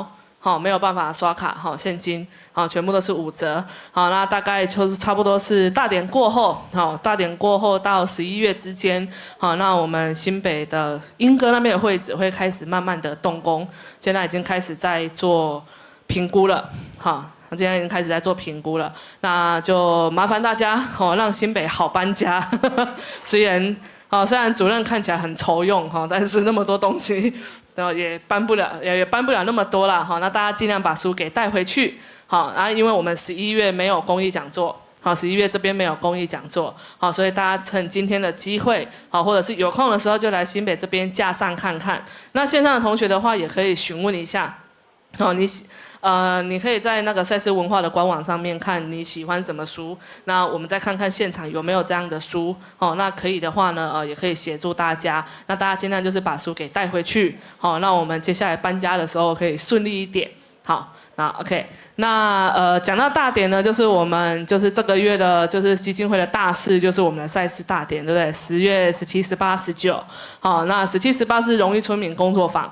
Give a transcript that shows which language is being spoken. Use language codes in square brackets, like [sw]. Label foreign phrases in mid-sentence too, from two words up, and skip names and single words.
[zh] 好，沒有辦法刷卡，好，現金，好，全部都是5折，好，那大概就是差不多是大典過後，好，大典過後到11月之間，好，那我們新北的鶯歌那邊的會址會開始慢慢的動工，現在已經開始在做評估了，好，現在已經開始在做評估了，那就麻煩大家，好，讓新北好搬家，雖然主任看起來很愁用哈，但是那麼多東西，也搬不了那麼多啦哈。那大家盡量把書給帶回去，好，然後因為我們11月沒有公益講座，好，11月這邊沒有公益講座，好，所以大家趁今天的機會，好，或者是有空的時候就來新北這邊架上看看。那線上的同學的話，也可以詢問一下，好，你可以在那個賽斯文化的官網上面看你喜歡什麼書，那我們再看看現場有沒有這樣的書，哦，那可以的話呢，也可以協助大家，那大家盡量就是把書給帶回去，好，那我們接下來搬家的時候可以順利一點，好，那 OK， 那講到大典呢，就是我們就是這個月的，就是基金會的大事，就是我們的賽斯大典，對不對？10月17、18、19，好，那17、18是榮譽村民工作坊。